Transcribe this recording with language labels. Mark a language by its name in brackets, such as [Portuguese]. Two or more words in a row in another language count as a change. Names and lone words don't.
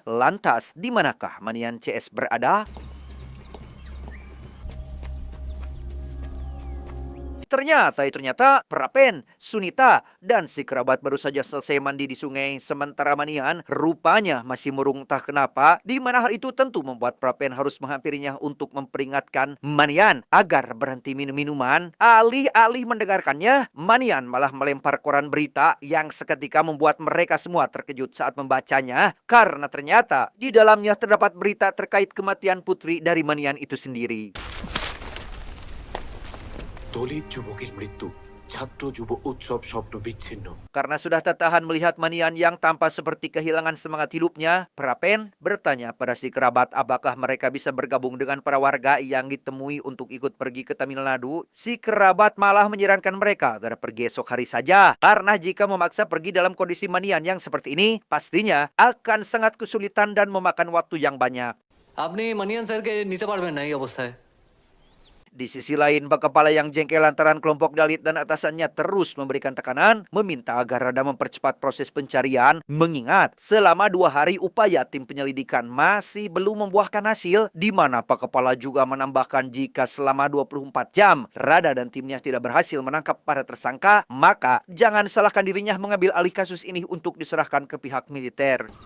[Indonesian] Lantas, di manakah Manian CS berada? Ternyata Prapen, Sunita, dan si kerabat baru saja selesai mandi di sungai, sementara Manian rupanya masih murung entah kenapa, di mana hal itu tentu membuat Prapen harus menghampirinya untuk memperingatkan Manian agar berhenti minum minuman. Alih-alih mendengarkannya, Manian malah melempar koran berita yang seketika membuat mereka semua terkejut saat membacanya, karena ternyata di dalamnya terdapat berita terkait kematian putri dari Manian itu sendiri. [Bangla] দলিত যুবকের মৃত্যু, ছাত্র যুব উৎসব স্বপ্ন বিচ্ছিন্ন। [Indonesian] Karena sudah tak tahan melihat Manian yang tampak seperti kehilangan semangat hidupnya, Prapen bertanya pada si kerabat apakah mereka bisa bergabung dengan para warga yang ditemui untuk ikut pergi ke Tamil Nadu. Si kerabat malah menyarankan mereka agar pergi esok hari saja, karena jika memaksa pergi dalam kondisi Manian yang seperti ini, pastinya akan sangat kesulitan dan memakan waktu yang banyak. [Bangla] আপনি মানিয়ান স্যারকে নিতে পারবেন না এই অবস্থায়। [Indonesian] Di sisi lain, bak kepala yang jengkel lantaran kelompok Dalit dan atasannya terus memberikan tekanan, meminta agar Rada mempercepat proses pencarian, mengingat selama 2 hari upaya tim penyelidikan masih belum membuahkan hasil, di mana Pak Kepala juga menambahkan jika selama 24 jam Rada dan timnya tidak berhasil menangkap para tersangka, maka jangan salahkan dirinya mengambil alih kasus ini untuk diserahkan ke pihak militer.